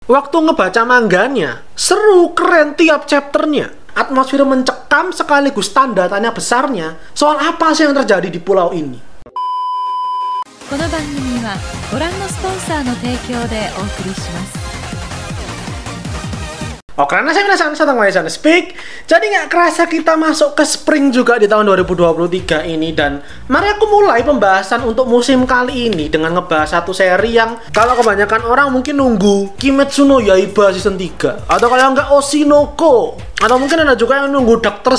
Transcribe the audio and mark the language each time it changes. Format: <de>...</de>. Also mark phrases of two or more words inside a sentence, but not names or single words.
<id>Waktu ngebaca mangganya, seru, keren tiap chapternya. Atmosfer mencekam sekaligus tanda tanya besarnya soal apa sih yang terjadi di pulau ini.</id> <ja>この番組はご覧のスポンサーの提供でお送りします。</ja> <id>Oh, karena saya penasaran tentang Malaysian Speak, jadi nggak kerasa kita masuk ke spring juga di tahun 2023 ini. Dan mari aku mulai pembahasan untuk musim kali ini dengan ngebahas satu seri yang kalau kebanyakan orang mungkin nunggu Kimetsu no Yaiba season 3, atau kalau nggak Oshinoko, atau mungkin ada juga yang nunggu Dr.</id>